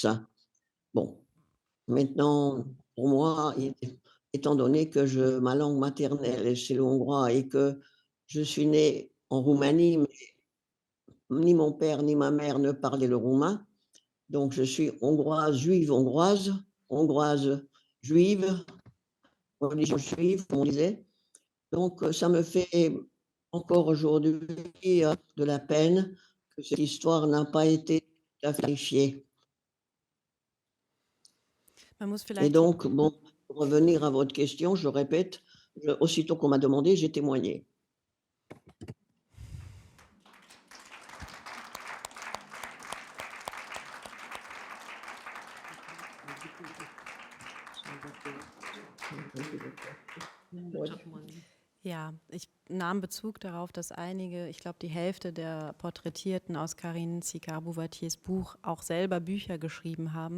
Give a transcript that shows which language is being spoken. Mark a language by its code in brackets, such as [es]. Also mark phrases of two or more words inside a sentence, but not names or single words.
[fr] Bon, maintenant, pour moi, étant donné que ma langue maternelle, c'est le hongrois et que je suis née en Roumanie, mais ni mon père ni ma mère ne parlaient le roumain, donc je suis hongroise, hongroise, juive, religion juive, comme on disait. Donc ça me fait encore aujourd'hui de la peine que cette histoire n'a pas été clarifiée. [de] Man muss [fr] Et [de] vielleicht [fr] donc, bon, pour revenir à votre question, je répète, aussitôt qu'on m'a demandé, j'ai témoigné. [de] Ja, ich nahm Bezug darauf, dass einige, ich glaube die Hälfte der Porträtierten aus Karine Sicard-Bouvattiers Buch auch selber Bücher geschrieben haben.